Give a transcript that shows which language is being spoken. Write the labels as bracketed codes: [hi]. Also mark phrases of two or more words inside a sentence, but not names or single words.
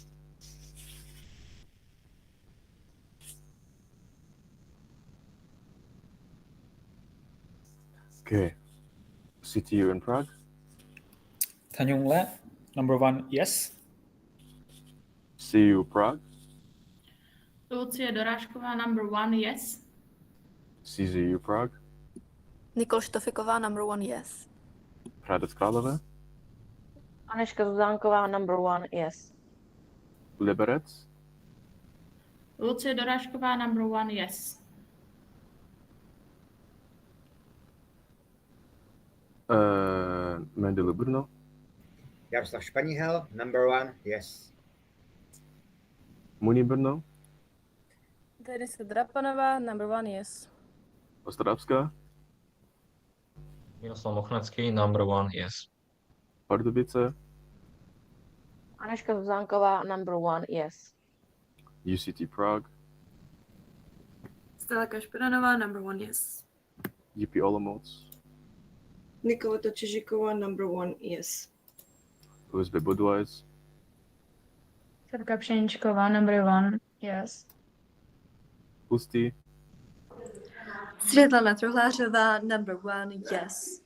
[en] Okay, CTU in Prague. Tanya Mula, number 1, yes. CU Prague, Lucie Dorášková, number 1, yes. CZU Prague, Nikol Štofiková, number 1, yes. Hradec Králové, Anežka Zuzánková, number 1, yes. Liberec, Lucie Dorášková, number 1, yes. Mendele Brno, Jaroslav Španíhel, number 1, yes. Muni Brno, Deniska Drapanová, number 1, yes. Ostravská, Miroslav Mochnacký, number 1, yes. Pardubice, Anežka Zuzánková, number 1, yes. UCT Prague, Stella Kašpiranová, number 1, yes. UP Olomouc, Nikoleta Čižíková, number 1, yes. USB Budweis, Šárka Pšeničková, number 1, yes. Ústí, Světlana Truhlářová, number 1, yes.